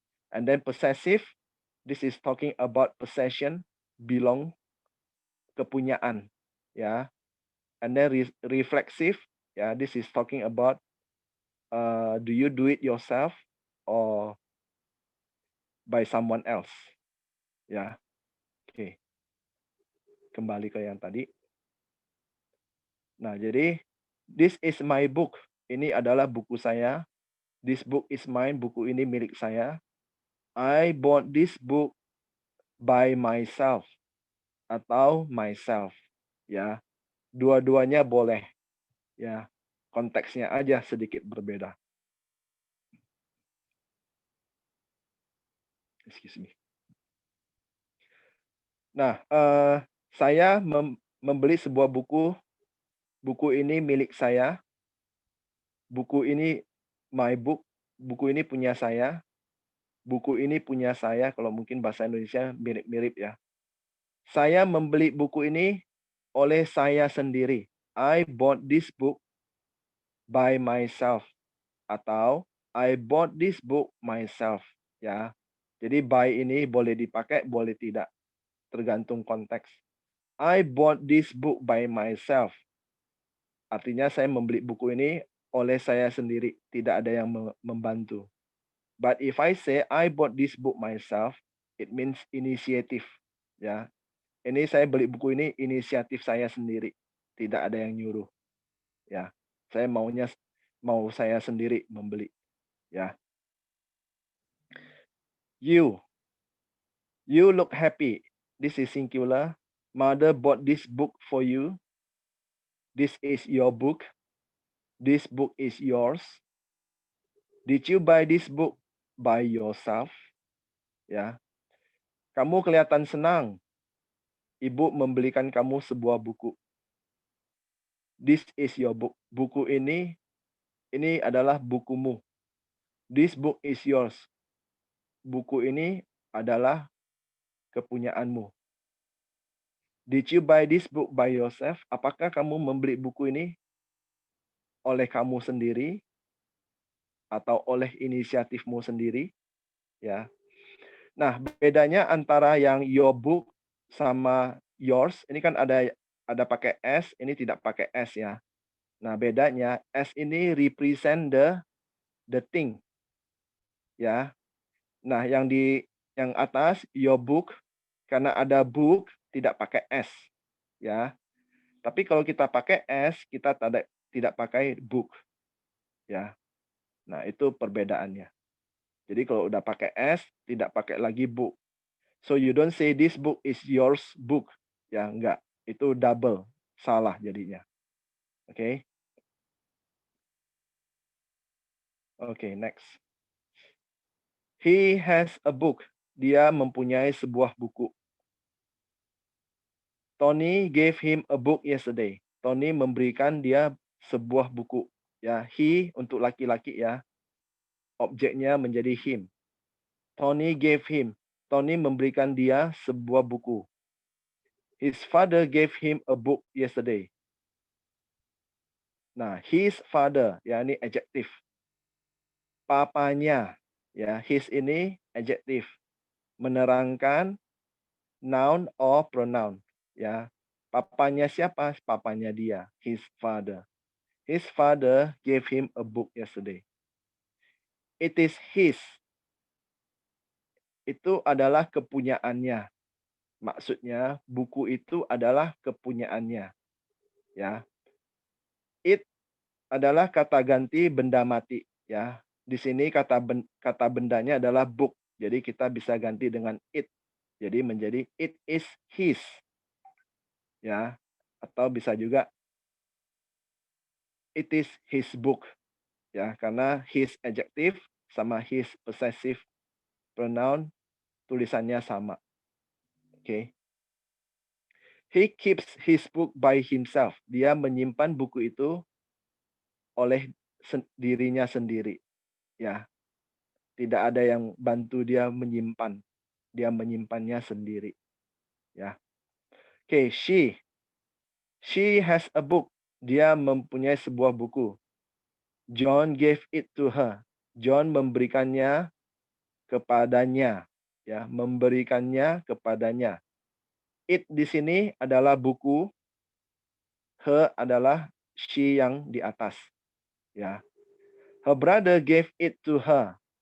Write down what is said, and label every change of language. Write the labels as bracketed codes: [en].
[en] And then possessive, this is talking about possession, belong, [id] kepunyaan ya. [en] And then reflexive, ya, this is talking about do you do it yourself or by someone else ya. [id] Oke, kembali ke yang tadi. Nah, jadi [en] this is my book. [id] Ini adalah buku saya. [en] This book is mine. [id] Buku ini milik saya. [en] I bought this book by myself [id] atau [en] myself. [id] Ya, dua-duanya boleh. Ya, konteksnya aja sedikit berbeda. [en] Excuse me. [id] Nah, saya membeli sebuah buku. Buku ini milik saya. Buku ini [en] my book. [id] Buku ini punya saya. Buku ini punya saya. Kalau mungkin bahasa Indonesia mirip-mirip ya. Saya membeli buku ini oleh saya sendiri. [en] I bought this book by myself. [id] Atau [en] I bought this book myself. [id] Ya. Jadi by ini boleh dipakai, boleh tidak. Tergantung konteks. [en] I bought this book by myself. [id] Artinya saya membeli buku ini oleh saya sendiri, tidak ada yang membantu. [en] But if I say I bought this book myself, it means initiative. [id] Ya, ini saya beli buku ini inisiatif saya sendiri, tidak ada yang nyuruh. Ya, saya mau saya sendiri membeli. Ya. [en] You look happy. This is singular. Mother bought this book for you. This is your book. This book is yours. Did you buy this book by yourself? [id] Ya. Kamu kelihatan senang. Ibu membelikan kamu sebuah buku. [en] This is your book. [id] Buku ini adalah bukumu. [en] This book is yours. [id] Buku ini adalah kepunyaanmu. [en] Did you buy this book by yourself? [id] Apakah kamu membeli buku ini oleh kamu sendiri atau oleh inisiatifmu sendiri? Ya. Nah, bedanya antara yang [en] your book [id] sama yours, ini kan ada pakai S, ini tidak pakai S ya. Nah, bedanya S ini [en] represent the thing. [id] Ya. Nah, yang atas your book karena ada book tidak pakai S. Ya. Tapi kalau kita pakai S, kita tidak pakai book. Ya. Nah, itu perbedaannya. Jadi kalau udah pakai S, tidak pakai lagi book. [en] So you don't say this book is yours book. [id] Ya, enggak. Itu double. Salah jadinya. Oke. [en] Oke, next. He has a book. [id] Dia mempunyai sebuah buku. [en] Tony gave him a book yesterday. [id] Tony memberikan dia sebuah buku. Ya, he untuk laki-laki ya. Objeknya menjadi him. Tony gave him. Tony memberikan dia sebuah buku. [en] His father gave him a book yesterday. [id] Nah, [en] his father, [id] ya ini adjektif. Papanya, ya his ini adjektif. Menerangkan [en] noun or pronoun, [id] ya. Papanya siapa? Papanya dia, [en] his father. His father gave him a book yesterday. It is his. [id] Itu adalah kepunyaannya. Maksudnya buku itu adalah kepunyaannya. Ya. It adalah kata ganti benda mati, ya. Di sini kata bendanya adalah book. Jadi kita bisa ganti dengan it. Jadi menjadi [en] it is his. [id] Ya. Atau bisa juga [en] it is his book. [id] Ya, karena his adjective sama his possessive pronoun tulisannya sama. Oke. [en] He keeps his book by himself. [id] Dia menyimpan buku itu oleh dirinya sendiri. Ya, tidak ada yang bantu dia menyimpan. Dia menyimpannya sendiri. [en] Ya. Oke, she has a book. [id] Dia mempunyai sebuah buku. [en] John gave it to her. [id] John memberikannya kepadanya. Ya, memberikannya kepadanya. It di sini adalah buku, her adalah she yang di atas. Ya. [en] Her brother gave it to her.